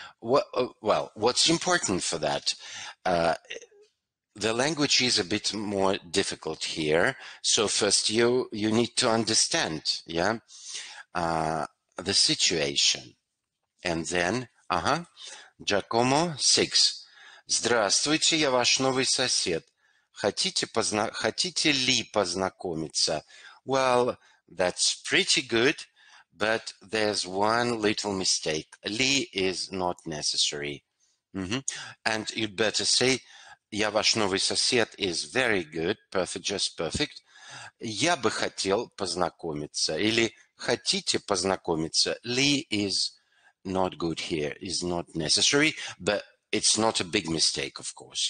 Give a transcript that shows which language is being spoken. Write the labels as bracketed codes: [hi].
[en] Well, what's important for that? The language is a bit more difficult here. So first you need to understand, yeah, the situation. And then, Giacomo, 6. [ru] Здравствуйте, я ваш новый сосед. Хотите ли познакомиться? [en] Well, that's pretty good, but there's one little mistake. Li is not necessary. And you'd better say, [ru] я ваш новый сосед [en] is very good, perfect, just perfect. [ru] Я бы хотел познакомиться. Или хотите познакомиться. [en] Li is not good here, is not necessary, but it's not a big mistake, of course.